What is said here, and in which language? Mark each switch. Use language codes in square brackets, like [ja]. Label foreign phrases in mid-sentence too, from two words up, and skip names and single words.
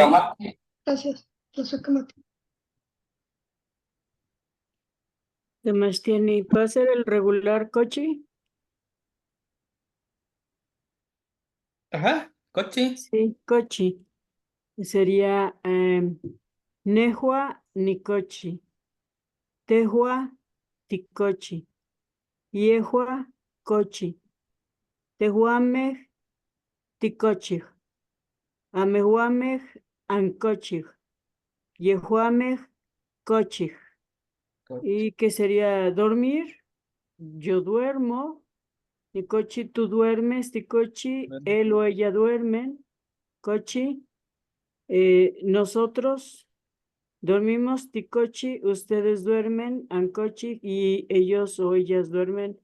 [es] Gracias. Tlazocamati. ¿Qué más tiene? ¿Puede ser el regular coche? Ajá. Cochi. Sí, coche. [nah] Sería Nehua Nicochi, Tehua Ticochi, Yehua Cochi, Tehuamej Ticochij, Amehuamej Ancochij, Yehuamej Cochij. [es] ¿Y qué sería dormir? Yo duermo. Nicochi, tú duermes. Ticochi, él o ella duermen. Cochi, nosotros dormimos. Ticochi, ustedes duermen. Ancochi, y ellos o ellas duermen.